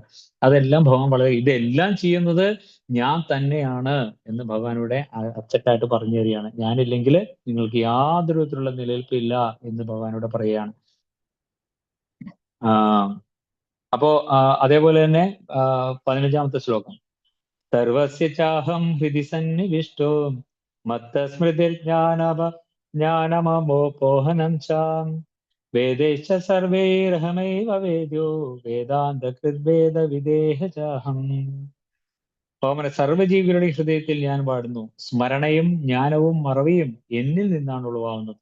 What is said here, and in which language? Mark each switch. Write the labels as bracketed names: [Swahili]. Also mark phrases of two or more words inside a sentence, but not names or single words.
[Malayalam] അതെല്ലാം ഭഗവാൻ ഇതെല്ലാം ചെയ്യുന്നത് ഞാൻ തന്നെയാണ് എന്ന് ഭഗവാനോടെ അച്ചട്ടായിട്ട് പറഞ്ഞു തരികയാണ്. ഞാനില്ലെങ്കിൽ നിങ്ങൾക്ക് യാതൊരു വിധത്തിലുള്ള നിലനിൽപ്പില്ല എന്ന് ഭഗവാനോട് പറയുകയാണ്. അപ്പോ അതേപോലെ തന്നെ 15-ാമത്തെ ശ്ലോകം, [Sanskrit] സർവസ്യ ചാഹം ഹൃദി സന്നിവിഷ്ടോ മത്തസ്മൃതിർജ്ഞാനമോപോഹനം ചാം വേദൈശ്ച സർവൈരഹമൈവ വേദ്യോ വേദാന്തകൃദ്വേദ വിദേഹ ചാഹം. [Malayalam] അങ്ങനെ സർവ്വജീവികളുടെ ഹൃദയത്തിൽ ഞാൻ പാടുന്നു. സ്മരണയും ജ്ഞാനവും മറവിയും എന്നിൽ നിന്നാണ് ഉളവാകുന്നത്.